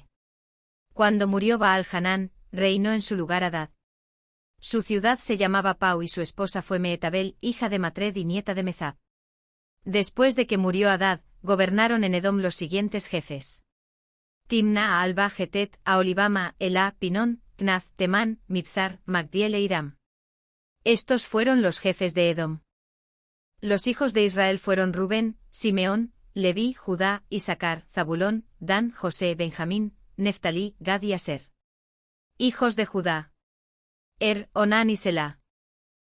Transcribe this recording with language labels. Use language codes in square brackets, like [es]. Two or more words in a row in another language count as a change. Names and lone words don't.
[es] Cuando murió Baal-Hanán, reinó en su lugar Hadad. Su ciudad se llamaba Pau y su esposa fue Meetabel, hija de Matred y nieta de Mezab. Después de que murió Hadad, gobernaron en Edom los siguientes jefes. Timna, a Alba, Getet, a Olibama, Elá, Pinón, Knaz, Temán, Mibzar, Magdiel e Iram. Estos fueron los jefes de Edom. Los hijos de Israel fueron Rubén, Simeón, Leví, Judá, Isacar, Zabulón, Dan, José, Benjamín, Neftalí, Gad y Aser. Hijos de Judá. Onán y Selá.